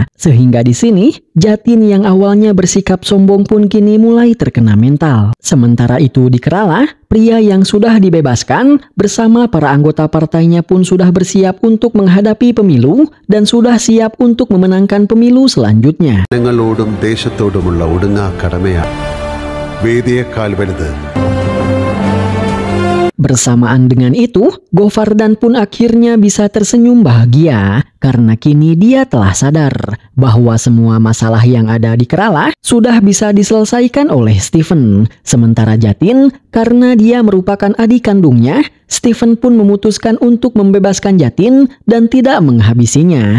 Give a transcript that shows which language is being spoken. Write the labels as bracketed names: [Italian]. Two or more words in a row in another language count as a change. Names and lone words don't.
[Indonesian] Sehingga di sini, Jatin yang awalnya bersikap sombong pun kini mulai terkena mental. Sementara itu di Kerala, pria yang sudah dibebaskan bersama para anggota partainya pun sudah bersiap untuk menghadapi pemilu dan sudah siap untuk memenangkan pemilu selanjutnya. [Malayalam] ജനങ്ങളോടും ദേശത്തോടുമുള്ള ഒടുങ്ങാക്കടമയാണ് വേദിയേക്കാൾ വലുത്. [Indonesian] Bersamaan dengan itu, Govardhan pun akhirnya bisa tersenyum bahagia karena kini dia telah sadar bahwa semua masalah yang ada di Kerala sudah bisa diselesaikan oleh Steven. Sementara Jatin, karena dia merupakan adik kandungnya, Steven pun memutuskan untuk membebaskan Jatin dan tidak menghabisinya.